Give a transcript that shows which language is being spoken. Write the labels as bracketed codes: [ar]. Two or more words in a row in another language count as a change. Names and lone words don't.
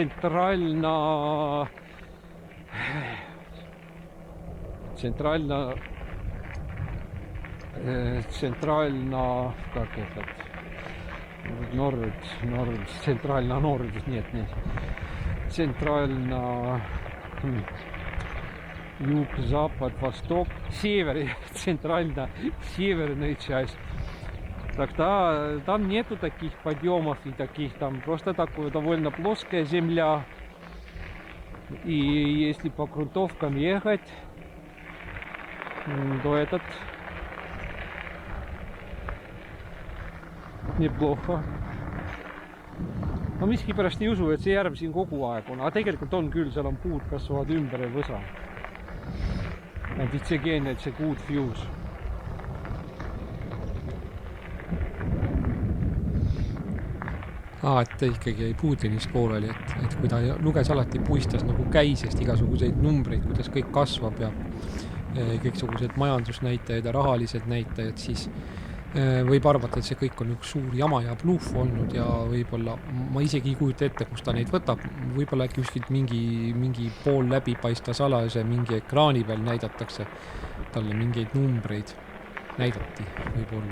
[ru] центрально, как этот, центрально, юг, запад, восток, север, центрально, северная часть. Так там нету таких подъемов и таких, там просто такое довольно плоская земля. И если по грунтовкам ехать, то этот neplохо. [et] Ma miskipärast ei usu, et see järv siin kogu aeg on, aga tegelikult on küll, seal on puud kasvavad ümber ja võsa. [en] And it's again, it's a good views. [et] Et ikkagi jäi Putinist pooleli, et kui ta luges alati puistas nagu käisest igasuguseid numbreid, kuidas kõik kasvab ja kõiksugused majandusnäitajad ja rahalised näitajad, siis võib arvata, et see kõik on üks suur jama ja bluff olnud ja võib-olla, ma isegi ei kujuta ette, kus ta neid võtab, võib-olla äkki kuskilt mingi pool läbipaista salase mingi ekraani peal näidatakse talle mingeid numbreid, näidati võib-olla.